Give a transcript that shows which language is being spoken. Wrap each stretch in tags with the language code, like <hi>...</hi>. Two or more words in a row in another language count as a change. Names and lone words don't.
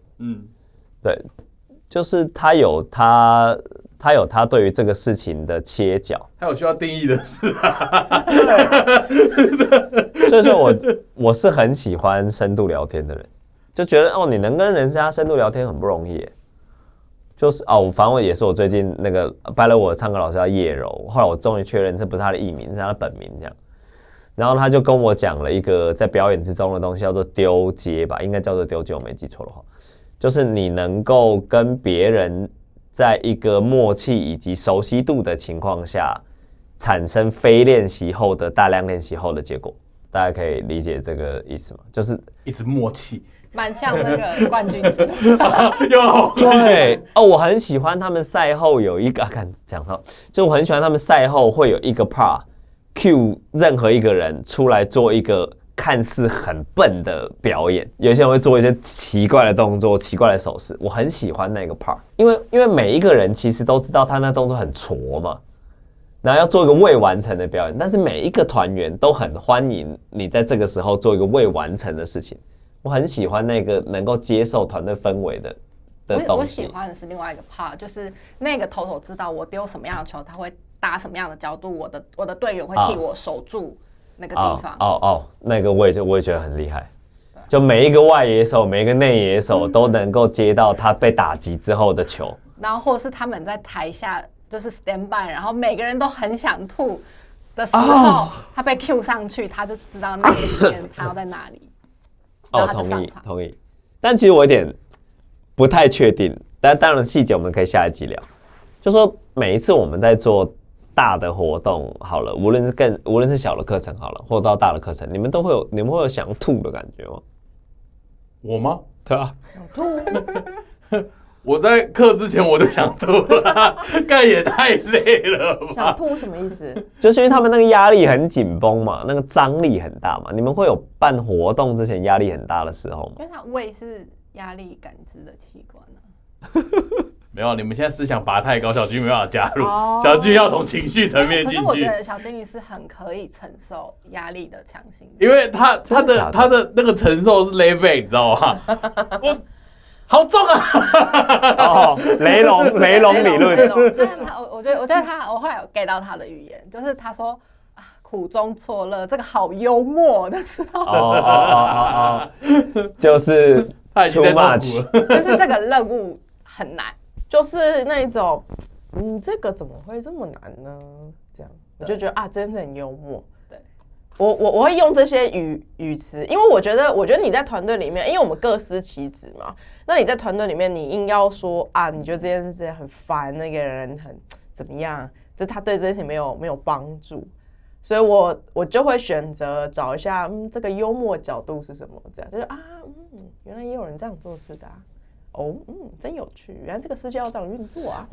<zh>對，就是他有他对于这個事情的切角，他有需要定義的事啊。所以說我是很喜歡深度聊天的人，就覺得你能跟人家深度聊天很不容易耶。就是反正我也是我最近那個拜了我的唱歌老師叫葉柔，後來我終於確認這不是他的藝名，是他的本名這樣。然後他就跟我講了一個在表演之中的東西，叫做丟接吧，應該叫做丟接，我沒記錯的話，就是你能夠跟別人在一個默契以及熟悉度的情況下，產生非練習後的大量練習後的結果。大家可以理解這個意思嗎？就是一直默契，蠻像那個冠軍之對我很喜歡他們賽後有一個講到，就我很喜歡他們賽後會有一個</zh> <en>part cue</en> <zh>任何一個人出來做一個看似很笨的表演，有些人會做一些奇怪的動作、奇怪的手勢，我很喜歡那個 part，因為每一個人其實都知道他那動作很挫嘛，然後要做一個未完成的表演，但是每一個團員都很歡迎你在這個時候做一個未完成的事情，我很喜歡那個能夠接受團隊氛圍的東西。我喜歡的是另外一個 part， 就是那個投手知道我丟什麼樣的球，他會打什麼樣的角度，我的隊員會替我守住那個地方。那個我也覺得很厲害，就每一個外野手、每一個內野手都能夠接到他被打擊之後的球，然後或是他們在台下就是</zh> <en>stand by，</en> <zh>然後每個人都很想吐的時候，他被 cue 上去，他就知道那個時間他要在哪裡，然後他就上場。同意。但其實我有點不太確定，但當然細節我們可以下一集聊。就說每一次我們在做大的活動好了，無論是小的課程好了，或到大的課程，你們會有想吐的感覺嗎？我嗎？對啊，想吐。我在課之前我就想吐了，幹也太累了吧。想吐什麼意思？就是因為他們那個壓力很緊繃嘛，那個張力很大嘛。你們會有辦活動之前壓力很大的時候嗎？因為他胃是壓力感知的器官啊。沒有，你們現在思想拔太高，小金沒辦法加入。小金要從情緒層面進去。可是我覺得小金魚是很可以承受壓力的強性，因為他的那個承受是 level， 你知道嗎？我好重啊！雷龍理論。我覺得我後來有 get 到他的語言，就是他說苦中作樂，這個好幽默的時候。就是</zh> <en>too much，</en> <zh>就是這個任務很難。就是那一種，這個怎麼會這麼難呢？這樣我就覺得真是很幽默。对，我會用這些語詞，因為我覺得你在團隊裡面，因為我們各司其職嘛。那你在團隊裡面，你硬要說你覺得這件事很煩，那個人很怎麼樣，就他對這件事沒有幫助，所以我就會選擇找一下，這個幽默角度是什麼？這樣就是原來也有人這樣做事的哦，真有趣，原來這個世界要這樣運作啊！</zh>